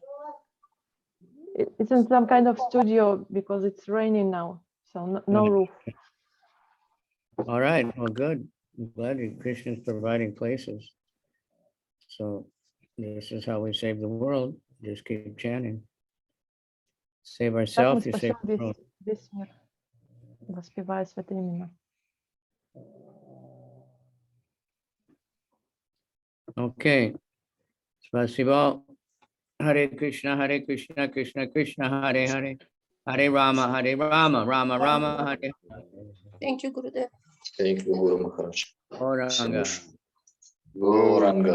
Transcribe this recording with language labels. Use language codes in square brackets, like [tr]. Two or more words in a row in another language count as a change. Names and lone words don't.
[en] It's in some kind of studio because it's raining now, so no roof. All right, well, good. I'm glad that Krishna is providing places. So this is how we save the world. Just keep chanting. Save [ru] Так мы [en] ourselves, you save [ru] спасем [en] the world. [ru] весь мир, воспевая святые имена. [en] Okay. [ru] Spasibo. [sa] Hare Krishna, Krishna Krishna, Hare Hare. Hare Rama, Rama Rama, Hare. [en] Thank you, Gurudev. Thank you, Guru Maharaj. Gauranga. Gauranga.